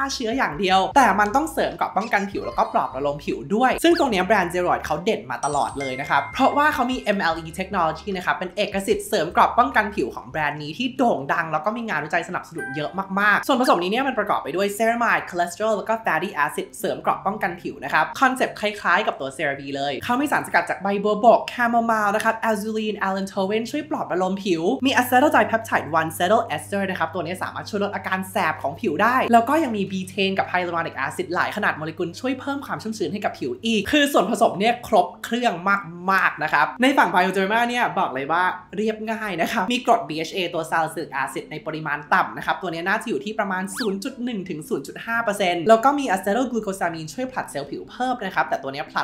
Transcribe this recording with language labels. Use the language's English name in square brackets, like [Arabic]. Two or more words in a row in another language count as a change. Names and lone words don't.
[Thai] เชื้ออย่างเดียวแต่มันต้องเสริมเกราะป้องกันผิวแล้วก็ปลอบประโลมผิวด้วยซึ่งตรงนี้แบรนด์ Zeroid เขาเด่นมาตลอดเลยนะครับเพราะว่าเขามี MLE Technology นะครับเป็นเอกสิทธิ์เสริมเกราะป้องกันผิวของแบรนด์นี้ที่โด่งดังแล้วก็มีงานวิจัยสนับสนุนเยอะมากๆส่วนผสมนี้เนี่ยมันประกอบไปด้วยเซรามายด์คอเลสเตอรอลแล้วก็ [English] fatty acid [Thai] เสริมเกราะป้องกันผิวนะครับคอนเซ็ปต์คล้ายๆกับตัว CeraVe เลยเขามีสารสกัดจากใบบัวบกแคโมไมล์นะครับ [English] azulene allantoin [Thai] ช่วยปลอบประโลมผิวมี [English] acetaldehyde peptide 1 cetyl ester [Thai] นะครับตัวนี้สามารถ ช่วยลดอาการแสบของผิวได้แล้วก็ยังมีบีเทนกับไฮลูรอนิกแอซิดหลายขนาดโมเลกุลช่วยเพิ่มความชุ่มชื้นให้กับผิวอีกคือส่วนผสมเนี่ยครบเครื่องมากๆนะครับในฝั่ง Bioderma เนี่ยบอกเลยว่าเรียบง่ายนะครับมีกรด BHA ตัว [English] Salicylic Acid [Thai] ในปริมาณต่ำนะครับตัวนี้น่าจะอยู่ที่ประมาณ 0.1 ถึง 0.5% แล้วก็มี Acetylglucosamine ช่วยผลัดเซลล์ผิวเพิ่มนะครับแต่ตัวนี้ผลัด